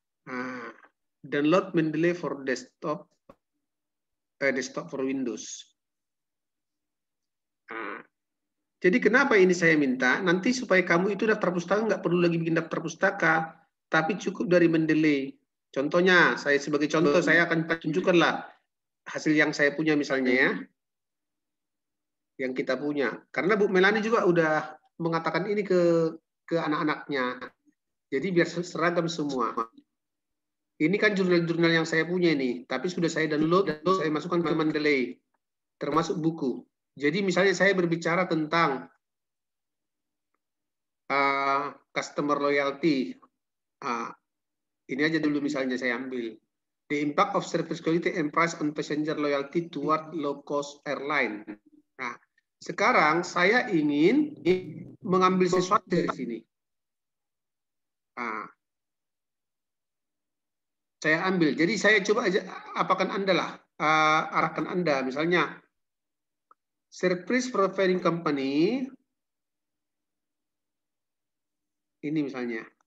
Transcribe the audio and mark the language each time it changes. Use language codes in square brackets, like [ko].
[en] Nah, download Mendeley for desktop for Windows. [id] Nah, jadi kenapa ini saya minta? Nanti supaya kamu itu daftar pustaka nggak perlu lagi bikin daftar pustaka, tapi cukup dari Mendeley. Contohnya, saya sebagai contoh saya akan tunjukkanlah hasil yang saya punya misalnya ya, yang kita punya. Karena Bu Melani juga udah mengatakan ini ke anak-anaknya. Jadi biar seragam semua. Ini kan jurnal-jurnal yang saya punya ini, tapi sudah saya download, saya masukkan ke Mendeley, termasuk buku. Jadi misalnya saya berbicara tentang customer loyalty. Ini aja dulu misalnya saya ambil. [en] The impact of service quality and price on passenger loyalty toward low cost airline. [id] Nah, sekarang saya ingin mengambil sesuatu dari sini. Nah, saya ambil. Jadi saya coba aja apakan Anda lah, arahkan Anda. Misalnya, [en] service providing company, [id] ini misalnya.